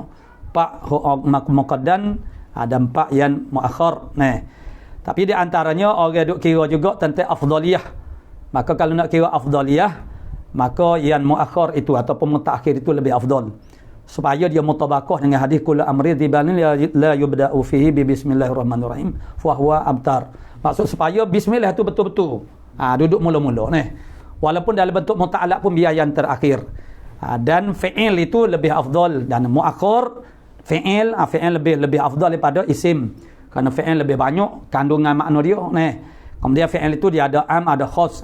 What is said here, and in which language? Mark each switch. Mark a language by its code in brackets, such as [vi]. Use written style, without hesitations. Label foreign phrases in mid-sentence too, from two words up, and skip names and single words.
[ms] 4 muqaddam, ada 4 yang muakhir tapi di antaranya orang duk kira juga tentang afdaliyah. Maka kalau nak kira afdaliyah, maka yang muakhir itu ataupun mutaakhir itu lebih afdal, supaya dia mutabaqah dengan hadis [ar] كل أمر ذي بال لا يبدأ فيه ببسم الله الرحمن الرحيم فهو أبتر. [ms] Maksud supaya bismillah itu betul-betul duduk mula-mula walaupun dalam bentuk muta'allaq pun biar yang terakhir. Dan fi'il itu lebih afdal, dan muakhir fi'il lebih afdal daripada isim, kerana fi'il lebih banyak kandungan makna dia kemudian fi'il itu dia ada am ada khas.